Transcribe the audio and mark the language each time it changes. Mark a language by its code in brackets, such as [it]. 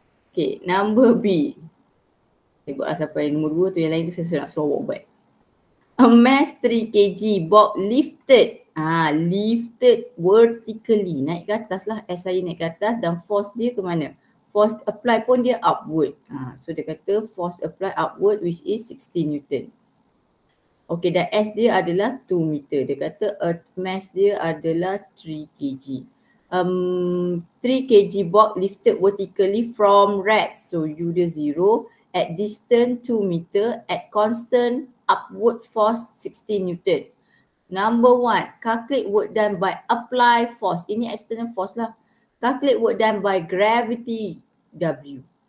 [ms] Okay, number B. Saya buatlah sampai nombor 2 tu, yang lain tu saya nak suruh buat. [en] A mass 3 kg box lifted. Lifted vertically. [ms] Naik ke atas lah. S saya naik ke atas dan force dia ke mana? Force apply pun dia upward. [en] So dia kata force apply upward which is 60 Newton. [ms] Okay, dan S dia adalah 2 meter. Dia kata earth mass dia adalah 3 kg. [en] 3 kg box lifted vertically from rest. So U dia 0 at distance 2 meter at constant upward force 60 Newton. Number 1, calculate work done by apply force. [ms] Ini external force lah. [en] Calculate work done by gravity W.